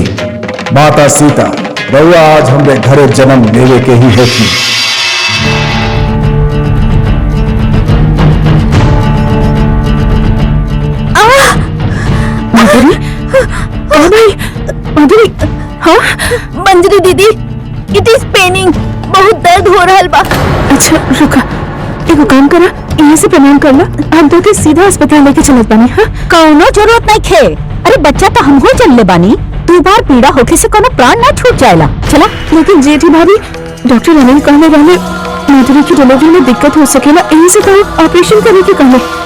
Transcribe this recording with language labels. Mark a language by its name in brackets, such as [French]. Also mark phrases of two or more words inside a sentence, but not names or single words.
[Bhojpuri] माता सीता रउआ आज हमरे घरे जन्म लेवे के ही होती। माधुरी, हाँ मंजरी दीदी, [English] It is paining, [Bhojpuri] बहुत दर्द हो रहा बा। अच्छा रुका, एगो काम करा, यहाँ से प्रणाम कर ला, हम तो के सीधा अस्पताल लेके चलत बानी। हाँ कौनो जरूरत नहीं खे। अरे बच्चा तो हम हो चलले बानी, दो बार पीड़ा होके से कोनो प्राण ना छूट जाएला। चला। लेकिन जेठी भाभी, डॉक्टर अनिल कहने वाले माधुरी की डिलीवरी में दिक्कत हो सकेला, यहीं से तो ऑपरेशन करने के कहले।